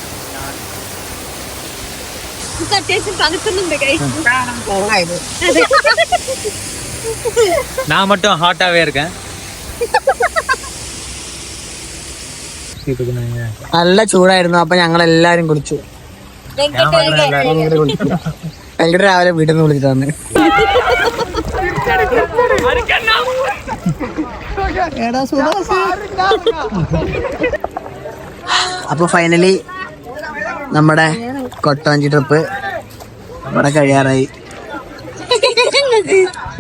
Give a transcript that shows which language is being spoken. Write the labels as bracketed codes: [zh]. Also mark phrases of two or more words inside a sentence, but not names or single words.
[ml] അത്യാവശ്യം തണുക്കുന്നുണ്ട്. [ta] நான் மட்டும் ஹாட்டாவே இருக்கேன். [ml] നല്ല ചൂടായിരുന്നു. അപ്പൊ ഞങ്ങൾ എല്ലാരും കുളിച്ചു. ഭയങ്കര രാവിലെ വീട്ടിൽ നിന്ന് വിളിച്ചിട്ട് വന്ന്. അപ്പൊ ഫൈനലി നമ്മുടെ കൊട്ടവഞ്ചി ട്രിപ്പ് ഇവിടെ കഴിയാറായി.